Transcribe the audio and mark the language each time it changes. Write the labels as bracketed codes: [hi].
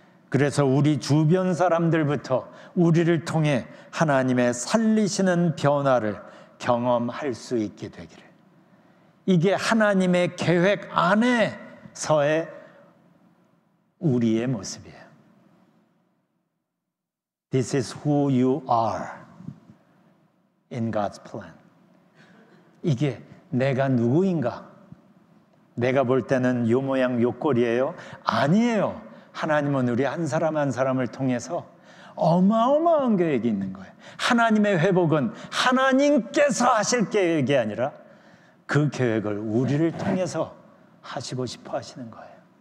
[ko] 그래서 우리 주변 사람들부터 우리를 통해 하나님의 살리시는 변화를 경험할 수 있게 되기를. 이게 하나님의 계획 안에서의 우리의 모습이에요. [en] This is who you are in God's plan. [ko] 이게 내가 누구인가? 내가 볼 때는 요 모양 요 꼴이에요? 아니에요. 하나님은 우리 한 사람 한 사람을 통해서 어마어마한 계획이 있는 거예요. 하나님의 회복은 하나님께서 하실 계획이 아니라 그 계획을 우리를 통해서 하시고 싶어 하시는 거예요.